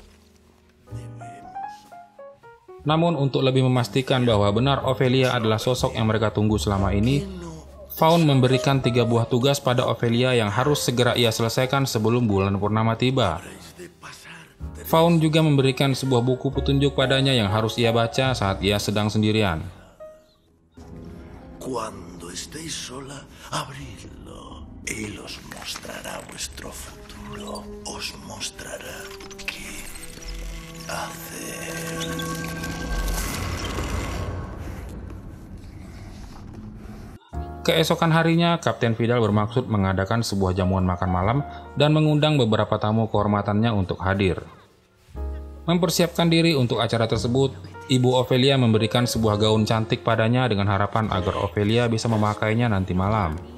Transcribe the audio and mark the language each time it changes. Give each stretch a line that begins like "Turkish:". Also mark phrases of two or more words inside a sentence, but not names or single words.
Indonesian: Namun untuk lebih memastikan bahwa benar Ophelia adalah sosok yang mereka tunggu selama ini, Faun memberikan 3 buah tugas pada Ophelia yang harus segera ia selesaikan sebelum bulan purnama tiba. Faun juga memberikan sebuah buku petunjuk padanya yang harus ia baca saat ia sedang sendirian.
Spanish: Cuando estéis sola, abridlo y os mostrará vuestro futuro. Os mostrará qué hacer.
Indonesian: Keesokan harinya, Kapten Vidal bermaksud mengadakan sebuah jamuan makan malam dan mengundang beberapa tamu kehormatannya untuk hadir. Mempersiapkan diri untuk acara tersebut, Ibu Ophelia memberikan sebuah gaun cantik padanya dengan harapan agar Ophelia bisa memakainya nanti malam.